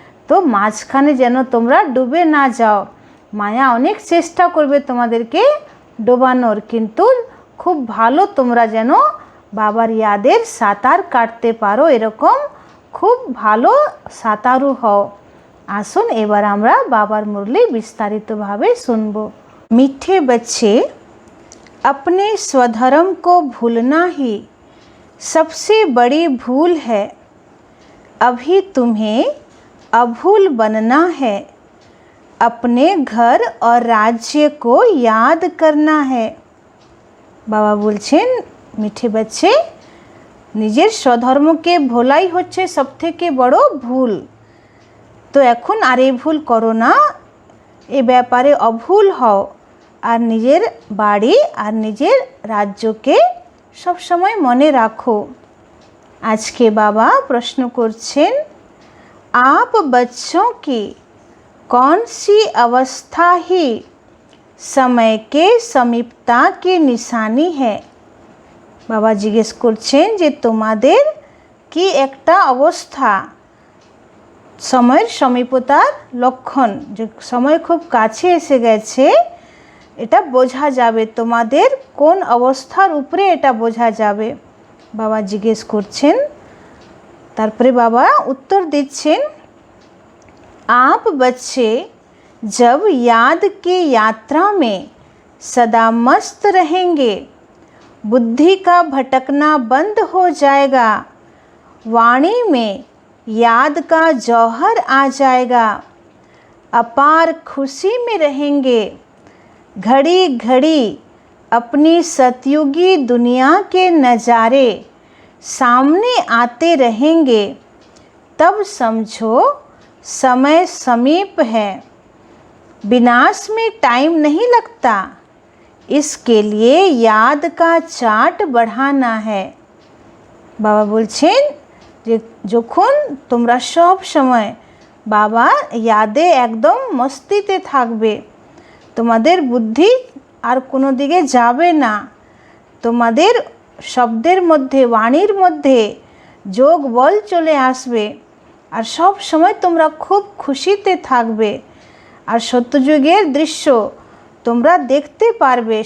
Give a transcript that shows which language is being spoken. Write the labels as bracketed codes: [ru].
[bn] তো মাঝখানে যেন তোমরা ডুবে না যাও। মায়া অনেক চেষ্টা করবে তোমাদেরকে ডোবানোর, কিন্তু খুব ভালো তোমরা যেন বাবার ইয়াদের সাঁতার কাটতে পারো, এরকম খুব ভালো সাঁতারু হও। আসুন এবার আমরা বাবার মুরলি বিস্তারিতভাবে শুনব। [hi] मीठे बच्चे, अपने स्वधर्म को भूलना ही सबसे बड़ी भूल है। अभी तुम्हें अभूल बनना है। अपने घर और राज्य को याद करना है। [bn] बाबा बोलছেন মিঠে बच्चे, নিজের স্বধর্মকে ভোলাই হচ্ছে সবথেকে বড় ভুল। তো এখন আর এই ভুল করো না, এ ব্যাপারে অভুল হও আর নিজের বাড়ি আর নিজের রাজ্যকে সব সময় মনে রাখো। আজকে বাবা প্রশ্ন করছেন, [hi] आप बच्चों की कौन सी अवस्था ही समय के समीपता की निशानी है। [bn] বাবা জিজ্ঞেস করছেন যে তোমাদের কি একটা অবস্থা সময়ের সমীপতার লক্ষণ, যে সময় খুব কাছে এসে গেছে, এটা বোঝা যাবে। তোমাদের কোন অবস্থার উপরে এটা বোঝা যাবে বাবা জিজ্ঞেস করছেন। তারপরে বাবা উত্তর দিচ্ছেন, [hi] आप बच्चे जब याद की यात्रा में सदा मस्त रहेंगे, बुद्धि का भटकना बंद हो जाएगा, वाणी में याद का जौहर आ जाएगा, अपार खुशी में रहेंगे, घड़ी घड़ी अपनी सतयुगी दुनिया के नज़ारे सामने आते रहेंगे, तब समझो समय समीप है। विनाश में टाइम नहीं लगता, इसके लिए याद का चार्ट बढ़ाना है। [bn] बाबा बोलছেন যে যখন তোমরা সব সময় বাবার ইয়াদে একদম মস্তিতে থাকবে, তোমাদের বুদ্ধি আর কোনো দিকে যাবে না, তোমাদের শব্দের মধ্যে বাণীর মধ্যে যোগ বল চলে আসবে আর সব সময় তোমরা খুব খুশিতে থাকবে আর সত্যযুগের দৃশ্য তোমরা দেখতে পারবে।